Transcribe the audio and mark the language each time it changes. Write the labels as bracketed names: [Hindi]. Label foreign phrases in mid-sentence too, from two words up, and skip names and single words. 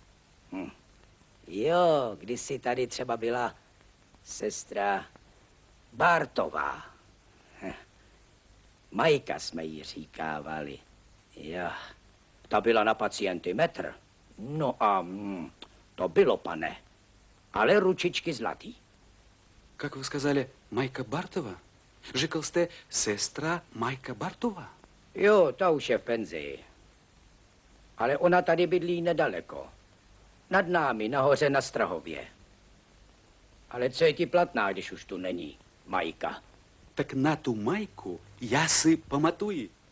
[Czech] Jo, kdysi tady třeba byla sestra Bartová. Majka jsme jí říkávali. Jo, ta byla na pacienty metr. No a to bylo, pane. Ale ručičky zlatý. [Russian] Как вы сказали, Майка Бартова? [Czech] Říkal jste sestra Majka Bartova? Jo, ta už je v penzii. Ale ona tady bydlí nedaleko. Nad námi, nahoře na Strahově. Ale co je ti platná, když už tu není Majka? Tak na tu Majku já si pamatuji.